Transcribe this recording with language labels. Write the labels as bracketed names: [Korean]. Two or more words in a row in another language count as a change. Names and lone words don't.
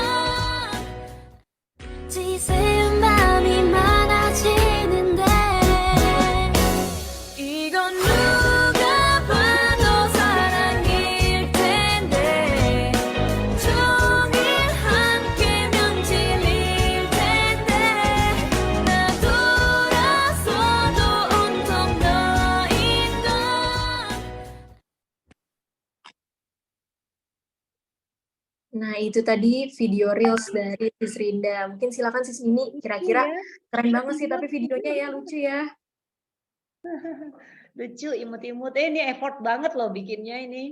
[Korean] 건 지새운 밤이 많아지는데 이건 누가 봐도 사랑일 텐데 종일 함께면 질릴 텐데 나 돌아서도 온통 너인 건 [Indonesian] Nah, itu tadi video Reels dari Sis Rinda. Mungkin silakan Sis Mini, kira-kira keren banget sih, tapi videonya ya lucu ya. Lucu, imut-imut. Ini effort banget loh bikinnya ini.